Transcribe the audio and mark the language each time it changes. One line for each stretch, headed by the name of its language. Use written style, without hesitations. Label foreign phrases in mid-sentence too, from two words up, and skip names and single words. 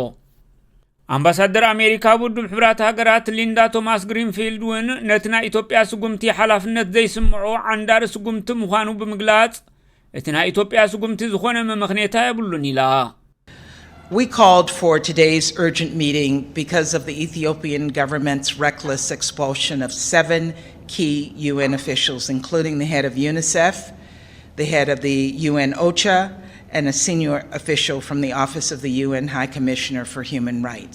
Tigrinya: አምባሳደር አሜሪካ ውድብ ሕብራት ሃገራት ሊንዳ ቶማስ ግሪንፊልድ ውን ነትና ኢትዮጵያ ስጉምቲ ሓላፍነት ዘይስምዖ አንዳር ስጉምቲ ምዃኑ ብምግላጽ እትና ኢትዮጵያ ስጉምቲ ዝኾነ መምኽኔታ ይብሉን ኢላ
English: We called for today's urgent meeting because of the Ethiopian government's reckless expulsion of 7 key UN officials, including the head of UNICEF, the head of the UN OCHA, and a senior official from the Office of the UN High Commissioner for Human Rights.